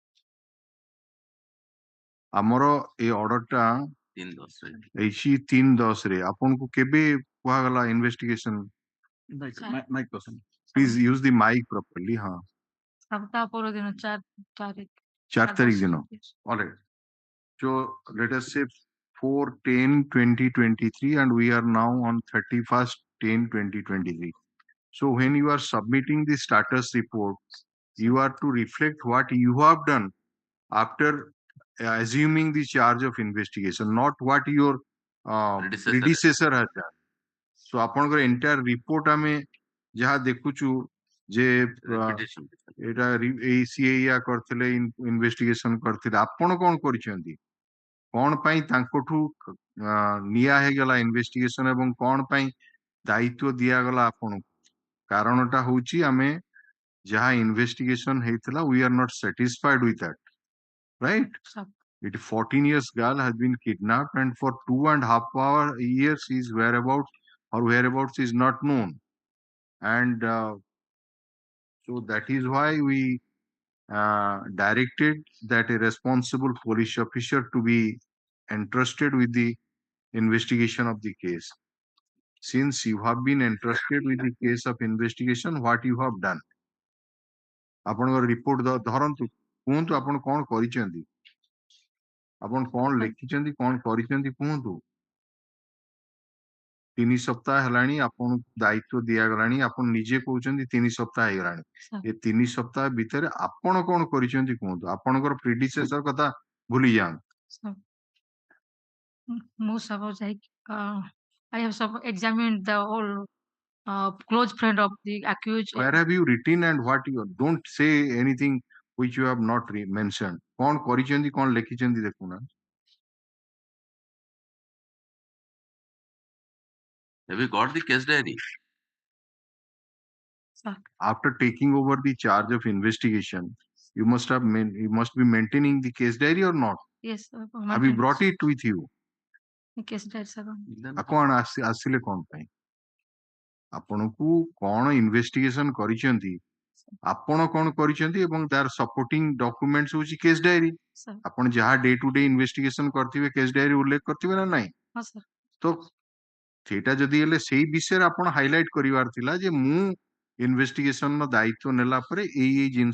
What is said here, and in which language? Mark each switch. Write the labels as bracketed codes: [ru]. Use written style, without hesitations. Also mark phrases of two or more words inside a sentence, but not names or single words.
[or] ଆମର ଏ ଅର୍ଡରଟା 3/10 ରେ ଆପଣଙ୍କୁ କେବେ କୁହାଗଲା ଇନଭେଷ୍ଟିଗେସନ? [en] please use the mic properly. ହଁ, [or] ସପ୍ତାହ ପୂର୍ବ ଦିନ 4 ତାରିଖ ଦିନ। Alright. [en] So let us say 4/10/2023 and we are now on 31/10/2023. So when you are submitting the status report, you are to reflect what you have done after assuming the charge of investigation, not what your predecessor has done. [or] So ଆପଣଙ୍କର [en] entire report [or] ଆମେ ଯାହା ଦେଖୁଛୁ ଯେ [en] Repetition. [or] ଏଇଟା ଏଇ ସିଏ ଏଇଆ କରିଥିଲେ ଇନଭେଷ୍ଟିଗେସନ କରିଥିଲେ ଆପଣ କଣ କରିଛନ୍ତି କଣ ପାଇଁ ତାଙ୍କଠୁ ନିଆ ହେଇଗଲା ଇନଭେଷ୍ଟିଗେସନ ଏବଂ କଣ ପାଇଁ ଦାୟିତ୍ୱ ଦିଆଗଲା ଆପଣଙ୍କୁ କାରଣଟା ହଉଛି ଆମେ ଯାହା ଇନଭେଷ୍ଟିଗେସନ ହେଇଥିଲା [en] we are not satisfied with that, right? Sir. It 14 years girl has been kidnapped and for 2.5 years his whereabouts is not known, and so that is why we directed that a responsible police officer to be entrusted with the investigation of the case. Since you have been entrusted with the case of investigation, what you have done? [or] ଆପଣଙ୍କର ରିପୋର୍ଟ ଧରନ୍ତୁ କୁହନ୍ତୁ ଆପଣ କଣ କରିଛନ୍ତି ଆପଣ କଣ ଲେଖିଛନ୍ତି କଣ କରିଛନ୍ତି କୁହନ୍ତୁ 3 ସପ୍ତାହ ହେଲାଣି ଆପଣଙ୍କୁ ଦାୟିତ୍ୱ ଦିଆଗଲାଣି ଆପଣ ନିଜେ କହୁଛନ୍ତି 3 ସପ୍ତାହ ହେଇଗଲାଣି ଏ 3 ସପ୍ତାହ ଭିତରେ ଆପଣ କଣ କରିଛନ୍ତି କୁହନ୍ତୁ ଆପଣଙ୍କର ପ୍ରିଡିସେସର କଥା ଭୁଲି ଯାଆନ୍ତୁ [en] Sir. Most of us, I have examined the whole close friend of the accused. where have you written and what you don't say anything which you have not mentioned [or] କଣ କରିଛନ୍ତି କଣ ଲେଖିଛନ୍ତି ଦେଖୁନା [en] Have you got the case diary? Sir. After taking over the charge of investigation you must be maintaining the case diary or not? Yes, sir. Have you brought it with you? The case diary, sir. [or] କଣ ଆସିଲେ କଣ ପାଇଁ ଆପଣଙ୍କୁ କଣ ଇନଭେଷ୍ଟିଗେସନ କରିଛନ୍ତି ଆପଣ କଣ କରିଛନ୍ତି ଏବଂ ତାର [en] supporting documents [or] ହଉଛି [en] case diary Sir. [or] ଆପଣ ଯାହା [en] day to day [or] ଇନଭେଷ୍ଟିଗେସନ କରିଥିବେ [en] case diary [or] ଉଲ୍ଲେଖ କରିଥିବେ ନା ନାହିଁ [en] Yes, sir. [or] ତ ସେଇଟା ଯଦି ହେଲେ ସେଇ ବିଷୟରେ ଆପଣ ହାଇଲାଇଟ କରିବାର ଥିଲା ଯେ ମୁଁ ଇନଭେଷ୍ଟିଗେସନର ଦାୟିତ୍ୱ ନେଲା ପରେ ଏଇ ଜିନିଷ